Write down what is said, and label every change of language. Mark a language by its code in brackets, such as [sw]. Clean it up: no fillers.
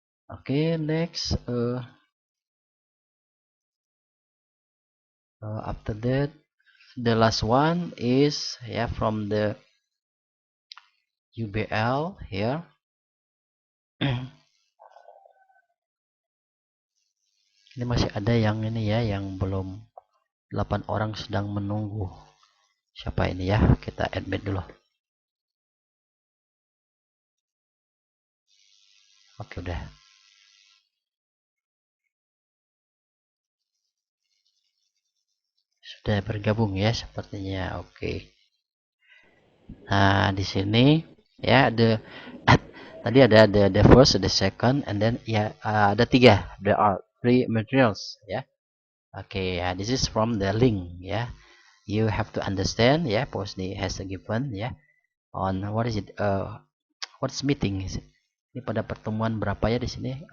[en] Okay, next. After that, the last one is, ya, from the UBL here. [id] Ini masih ada yang ini ya, yang belum, 8 orang sedang menunggu. Siapa ini ya? Kita admit dulu. Oke, udah. Sudah bergabung ya sepertinya. Oke. Nah, di sini ya tadi ada [en] the first, the second, and then [id] ya ada 3. [en] There are 3 materials ya. Oke, ya, this is from the link ya. You have to understand ya, Posni has a given ya on what is it, what's meeting is it? [id] Ini pada pertemuan berapa ya di sini?